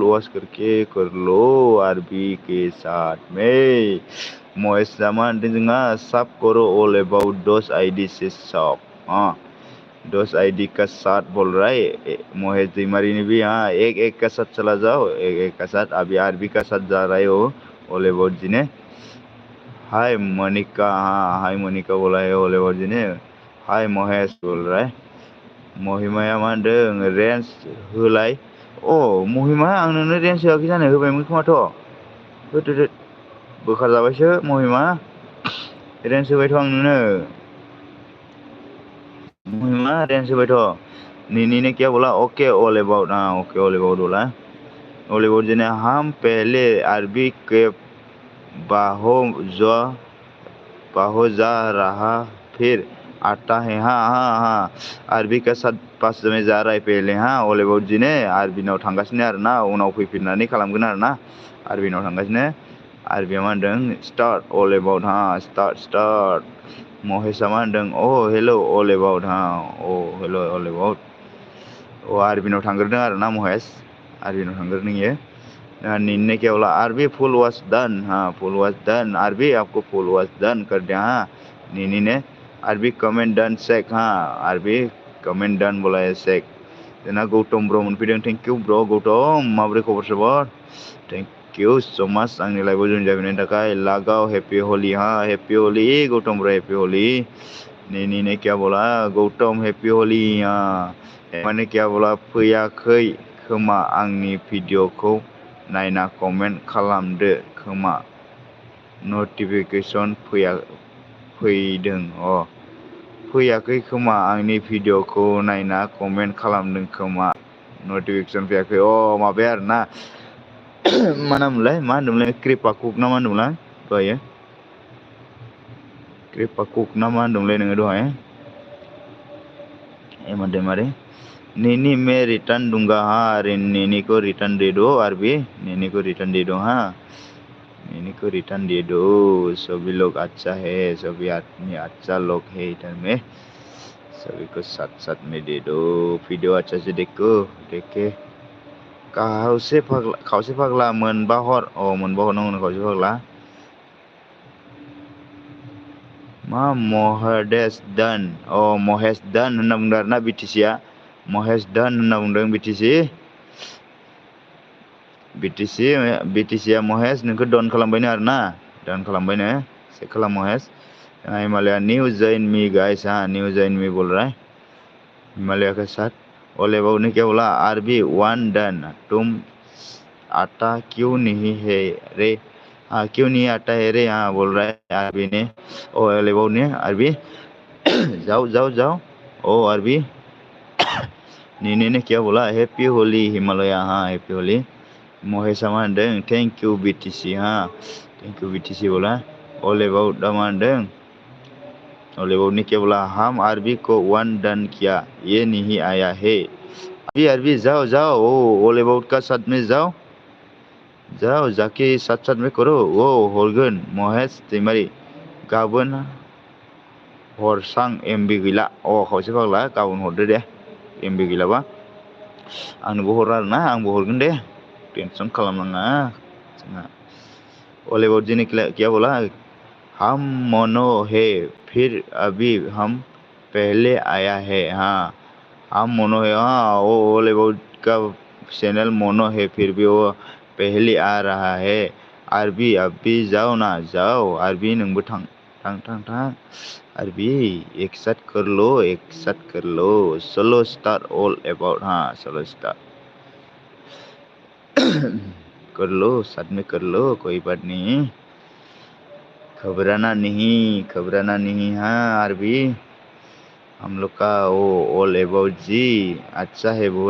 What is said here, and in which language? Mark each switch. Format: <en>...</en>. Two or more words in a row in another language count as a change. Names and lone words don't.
<hi>वॉच करके कर लो आरबी के साथ में महेश</hi> <brx>जामान जोंहा</brx> <hi>सब करो ऑल अबाउट दोस आईडी से सब हाँ दोस आईडी का साथ बोल रहा है महेश दैमारी ने भी हाँ एक का साथ चला जाओ एक का साथ अभी आरबी का साथ जा रहे हो ऑल अबाउट जी ने हाय मोनिका हाँ हाय मोनिका बोला है ऑल अबाउट जी ने हाय महेश बोल रहा है</hi> <brx>महिमाया मा होनदों रेन्ज होलाय महिमा आं नोंनो</brx> <hi>रेन्ज होआखै जानो होबायमोन खोमाथ' होदो बोखारजाबायसो महिमा रेन्ज होबायथ' आं नोंनो</hi> <brx>महिमा रेन्ज होबायथ'</brx> <hi>ने क्या बोला ओके ऑल अबाउट हाँ ओके ऑल अबाउट बोला ऑल अबाउट जी ने हम पहले अरबी के बाहो जा रहा फिर आता है हाँ आरबी का साथ पास में जा रहा है पहले हाँ ऑल अबाउट जी ने</hi> <brx>आरबिनाव थांगासिनो आरोना उनाव फैफिननानै खालामगोन आरोना आरबिनाव थांगासिनो आरबिया मा होनदों स्टार्ट ऑल अबाउट हाँ स्टार्ट महेशआ मा होनदों हेल' ऑल अबाउट हाँ हेल' ऑल अबाउट आरबिनाव थांग्रोदों आरोना महेश आरबिनाव थांग्रोदों इयो</brx> <hi>ने क्या बोला आरबी</hi> <en>full watch done</en> <hi>हाँ</hi> <en>full watch done</en> <hi>आरबी आपको</hi> <en>full watch done</en> <hi>कर दिया हाँ नीनी ने आरबी</hi> <en>comment done check</en> <hi>हाँ आरबी</hi> <en>comment done</en> <hi>बोला है</hi> <brx>चेक जोंना गौतम ब्र मोनफैदों</brx> <en>thank you</en> <brx>ब्र गौतम माबोरै खबर सबर</brx> <en>thank you so much</en> <brx>आंनि लाइभआव जइन जाफैनायनि थाखाय लागाव</brx> <en>happy Holi</en> <brx>हाँ</brx> <en>happy Holi</en> <brx>गौतम ब्र</brx> <en>happy Holi</en> <hi>नीनी ने क्या बोला</hi> <brx>गौतम</brx> <en>happy Holi</en> <hi>हाँ माने क्या बोला</hi> <brx>फैयाखै खोमा आंनि भिडिअखौ नायना कमेन्ट खालामदो खोमा नटिफिकेसन फैदों फैयाखै खोमा आंनि भिडिअखौ नायना कमेन्ट खालामदों खोमा नटिफिकेसन फैयाखै माबाया आरोना मा नाममोनलाय मा होनदोंमोनलाय कृपा कुक ना मा होनदोंमोनलाय दहायो कृपा कुक ना मा होनदोंमोनलाय नोङो दहाय एमा दैमारि</brx> <hi>Nini मैं रिटर्न दूंगा हाँ Nini को रिटर्न दे दो आरबी Nini को रिटर्न दे दो हाँ Nini को रिटर्न दे दो सभी लोग अच्छा है सभी आदमी अच्छा लोग है इधर में सभी को साथ साथ में दे दो वीडियो अच्छा से देखो</hi> <brx>देखे खावसे फाग्ला मोनबा हर मोनबा हरनांगौ खावसे फाग्ला मा महेश दान महेश दान होनना बुंदों आरोना बिटिसिया महेश दान होनना बुंदों बिटिसिया महेश नोंखौ डन खालामबायनो आरोना डन खालामबायनो चेक खालाम</brx> <hi>महेश हिमालया</hi> <en>new join me guys</en> <hi>हाँ</hi> <en>new join me</en> <hi>बोल रहा है हिमालया के साथ ओले बाबू ने क्या बोला आरबी</hi> <en>one done</en> <hi>तुम आता क्यों नहीं है रे हाँ क्यों नहीं आता है रे हाँ बोल रहा है आरबी ने ओले बाबू ने आरबी जाओ जाओ जाओ ओ आरबी ने क्या बोला</hi> <en>happy Holi</en> <hi>हिमालया हाँ हैप्पी होली महेशा</hi> <brx>मा होनदों</brx> <en>thank you</en> <hi>बीटीसी हाँ</hi> <en>thank you</en> <hi>बीटीसी बोला ओले बाबू दा</hi> <brx>मा होनदों</brx> <hi>ओले बाबू ने क्या बोला हम आरबी को</hi> <en>one done</en> <hi>किया ये नहीं आया है अरबी जाओ जाओ ओ ओले बाबू का साथ में जाओ जाओ जाके साथ साथ में करो वो</hi> <brx>हरगोन महेश दैमारी गाबोन हरसां एमबी गैला खावसे फाग्ला गाबोन हरदो दे एमबी गैलाबा आंनोबो हर आरोना आंबो हरगोन दे टेनसन खालामनाङा जोंहा</brx> <hi>ओले बाबू जी ने क्या बोला हम मोनो है फिर अभी हम पहले आया है हाँ हम मोनो है हाँ वो ओले बाबू का चैनल मोनो है फिर भी वो पहले आ रहा है आरबी अभी जाओ ना जाओ</hi> <brx>आरबी नोंबो थां</brx> <hi>आरबी एक साथ कर लो</hi> <en>solo star</en> <hi>ऑल अबाउट हाँ</hi> <en>solo star</en> <hi>कर लो साथ में कर लो कोई बात नहीं घबराना नहीं हाँ आरबी हम लोग का वो ऑल अबाउट जी अच्छा है बहुत</hi>